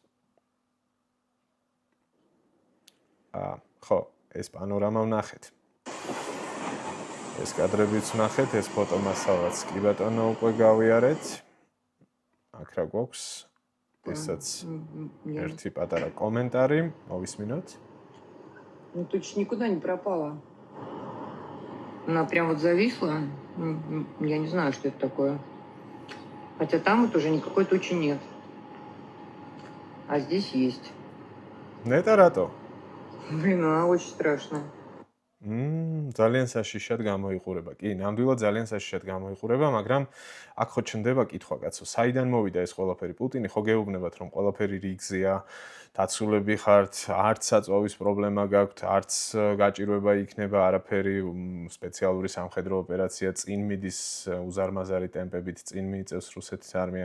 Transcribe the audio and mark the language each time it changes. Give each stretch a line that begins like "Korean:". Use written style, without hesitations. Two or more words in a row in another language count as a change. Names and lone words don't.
Georgian: ხო, ეს პანორამა ვნახეთ. ეს კადრებიც ვნახეთ, ეს ფოტომასალაც კი ბატონო უკვე გავიარეთ. აქ რა გვაქვს? ესაც ერთი პატარა კომენტარი, მოვისმინოთ.
Russian: Ну, туча никуда не пропала. Она прям вот зависла. Я не знаю, что это такое. Хотя там вот уже никакой тучи нет. А здесь есть.
Georgian: ნეტა რატო?
Russian: Блин, она очень страшная.
Georgian: ძალიან საშიშად გამოიყურება. კი, ნამდვილად ძალიან საშიშად გამოიყურება, მაგრამ აქ ხო ჩნდება კითხვა კაცო, საიდან მოვიდა ეს ყველაფერი? პუტინი ხო გეუბნებათ რომ ყველაფერი რიგზეა, დაცულები ხართ, არც საწვავის პრობლემა გაქვთ, არც გაჭირვება იქნება არაფერი, სპეციალური სამხედრო ოპერაცია წინ მიდის უზარმაზარი ტემპებით, წინ მიიწევს რუსეთის არმია.